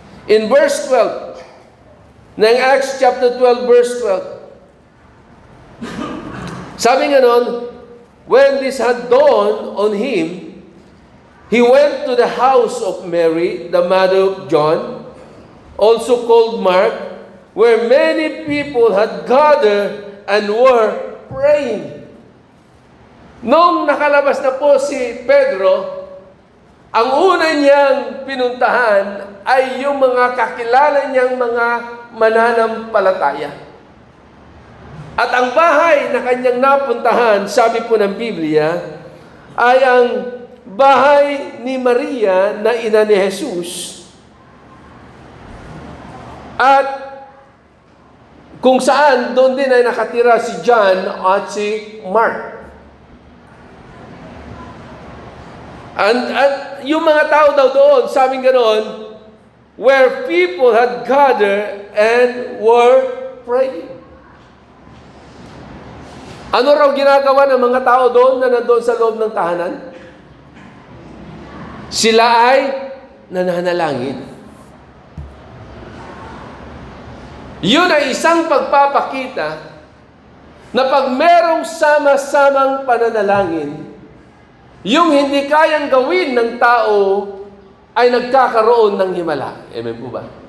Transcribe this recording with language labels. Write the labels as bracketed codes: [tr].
[en] In verse 12, ng Acts chapter 12, verse 12, [tl] sabi nga nun, [en] when this had dawned on him, he went to the house of Mary, the mother of John, also called Mark, where many people had gathered and were praying. [tl] Nung nakalabas na po si Pedro, ang una niyang pinuntahan ay yung mga kakilala niyang mga mananampalataya. At ang bahay na kanyang napuntahan, sabi po ng Biblia, ay ang bahay ni Maria na ina ni Jesus. At kung saan, doon din ay nakatira si John at si Mark. At yung mga tao daw doon, sabing ganoon, [en] where people had gathered and were praying. [tl] Ano raw ginagawa ng mga tao doon na nandoon sa loob ng tahanan? Sila ay nananalangin. Yun ay isang pagpapakita na pag merong sama-samang pananalangin, yung hindi kayang gawin ng tao ay nagkakaroon ng himala. Amen po ba?